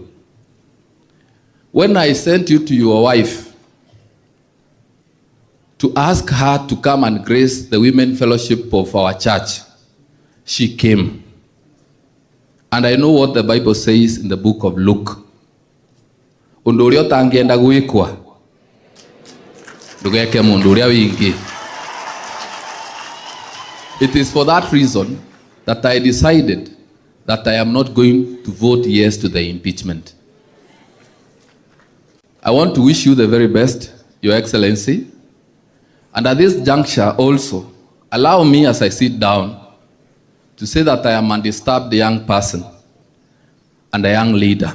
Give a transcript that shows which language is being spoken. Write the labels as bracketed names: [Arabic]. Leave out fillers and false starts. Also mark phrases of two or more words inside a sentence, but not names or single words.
[English] When I sent you to your wife to ask her to come and grace the women fellowship of our church, she came. And I know what the Bible says in the book of Luke. [Meru] Undorio tangienda guikwa, ndugeke mundu uria wingi. [English] It is for that reason that I decided that I am not going to vote yes to the impeachment. I want to wish you the very best, Your Excellency. And at this juncture also, allow me as I sit down to say that I am a disturbed young person and a young leader.